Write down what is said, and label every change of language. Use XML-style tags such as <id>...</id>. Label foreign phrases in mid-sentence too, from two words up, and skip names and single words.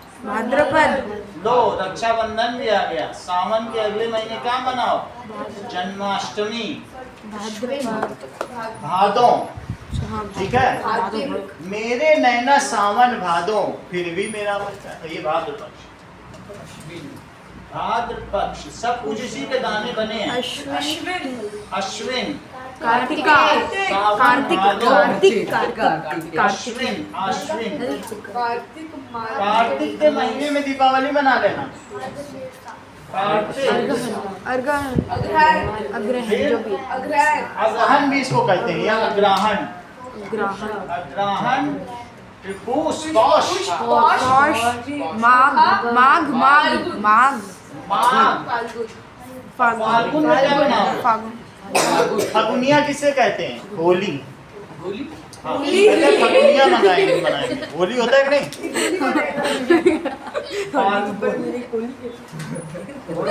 <hi>भाद्रपद। लो, रक्षाबंधन भी आ गया। सावन के अगले महीने क्या मनाओ? जन्माष्टमी। भादों, ठीक है। मेरे नैना सावन भादों, फिर भी मेरा बच्चा, ये भाद्र पक्ष। भाद्र पक्ष सब कुछ इसी के दाने बने हैं। अश्विन, कार्तिका, कार्तिक, कार्तिक, अश्विन, अश्विन। कार्तिक के महीने में दीपावली मना लेना। कार्तिक, अग्रहण, फिर जो भी अग्रहण भी इसको कहते हैं, या अग्रहण, ग्रहण, अग्रहण, फिर पूष, पौष, पौष, माघ, माघ, माघ, माघ, माघ, फाल्गुन में क्या मनाओ? फागुन, फगुनिया किसे कहते हैं? होली। हाँ, पहले फगुनिया बनाएंगे। होली होता है कि नहीं? थोड़ी बात समझ आ गई?</hi>